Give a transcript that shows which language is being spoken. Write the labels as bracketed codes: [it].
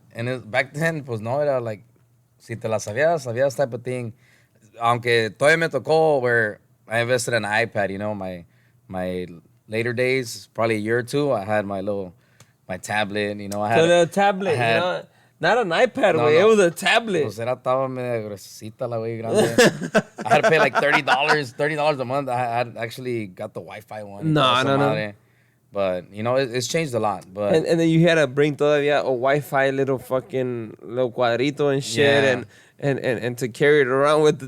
[en] And back then, pues no, era like, si te la sabías type of thing. Aunque todavía me tocó where I invested in an iPad, my later days, probably a year or two, I had my tablet, I had... So the tablet, not an iPad, güey, it was a tablet. [es] Pues estaba medio gruesita la güey grande. [en] I had to pay like $30 a month. I had actually got the Wi-Fi one. No. But, it's changed a lot. But And then you had to bring todavía a Wi-Fi little cuadrito and shit, Yeah. and to carry it around with the